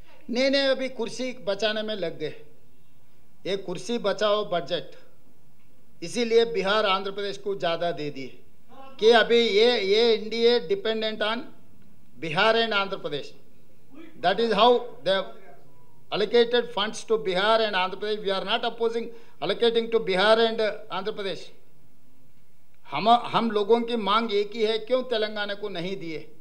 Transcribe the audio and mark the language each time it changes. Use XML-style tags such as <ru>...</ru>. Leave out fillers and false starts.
<hi>ने अभी कुर्सी बचाने में लग गए, ये कुर्सी बचाओ बजट, इसीलिए बिहार आंध्र प्रदेश को ज़्यादा दे दिए कि अभी ये NDA dependent on Bihar and Andhra Pradesh.</hi> <en>That is how they have allocated funds to Bihar and Andhra Pradesh. We are not opposing allocating to Bihar and Andhra Pradesh.</en> <hi>हम लोगों की मांग एक ही है, क्यों तेलंगाना को नहीं दिए?</hi>